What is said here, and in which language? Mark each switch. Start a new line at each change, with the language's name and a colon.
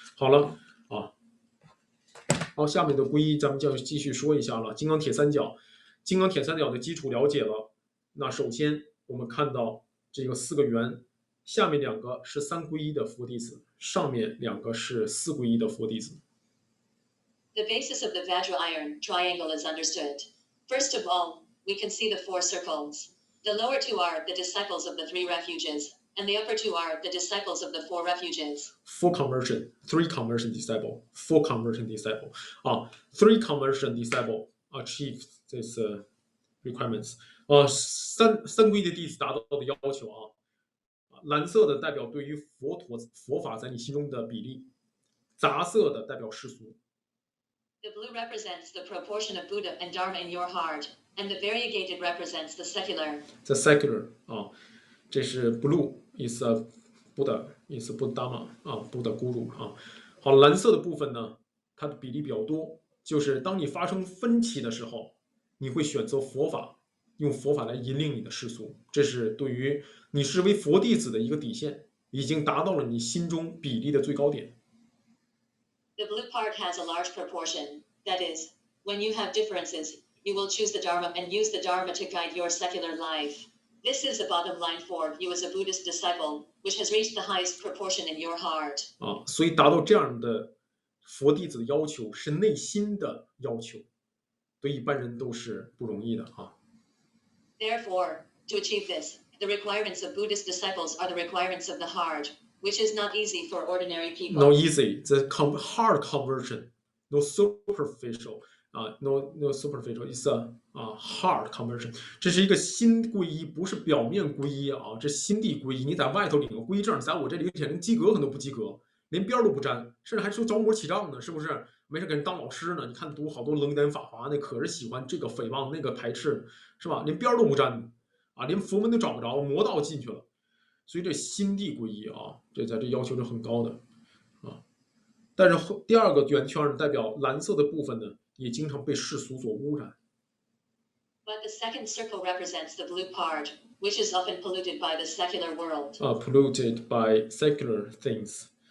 Chinese: 好了啊，好，下面的皈依咱们就要继续说一下了。金刚铁三角的基础了解了，那首先我们看到这个4个圆，下面2个是3皈依的佛弟子，上面2个是4皈依的佛弟子。
English: The basis of the Vajra iron triangle is understood. First of all, we can see the 4 circles. The lower 2 are the disciples of the 3 refuges, and the upper 2 are the disciples of the 4 refuges. 4 conversion, 3 conversion disciple, 4 conversion disciple 啊 ，3 conversion disciple achieve this requirements
Chinese: 三皈依的弟子达到的要求啊。蓝色的代表对于佛法在你心中的比例，杂色的代表世俗。
English: The blue represents the proportion of Buddha and Dharma in your heart, and the variegated represents the secular. The secular 啊，这是 blue is Buddha is Buddha Dharma 啊 ，Buddha Guru 啊。
Chinese: 好，蓝色的部分呢，它的比例比较多，就是当你发生分歧的时候，你会选择佛法，用佛法来引领你的世俗，这是对于你视为佛弟子的一个底线，已经达到了你心中比例的最高点。
English: The blue part has a large proportion. That is, when you have differences, you will choose the Dharma and use the Dharma to guide your secular life. This is the bottom line for you as a Buddhist disciple, which has reached the highest proportion in your heart.
Chinese: 所以达到这样的佛弟子的要求是内心的要求，对一般人都是不容易的啊。
English: Therefore, to achieve this, the requirements of Buddhist disciples are the requirements of the heart, which is not easy for ordinary people. No easy, the hard conversion, no superficial. No superficial, it's a hard conversion.
Chinese: 这是一个心皈依，不是表面皈依啊，这心地皈依。你在外头领个皈依证，在我这里连及格可能都不及格，连边都不沾，甚至还说着魔起仗呢，是不是？没事给人当老师呢？你看读好多楞严法华那，可是喜欢这个诽谤那个排斥，是吧？连边都不沾啊，连佛门都找不着，魔道进去了。所以这心地皈依啊，这要求是很高的啊。但是第二个圆圈代表蓝色的部分呢，也经常被世俗所污染。
English: But the second circle represents the blue part, which is often polluted by the secular world. Polluted by secular things.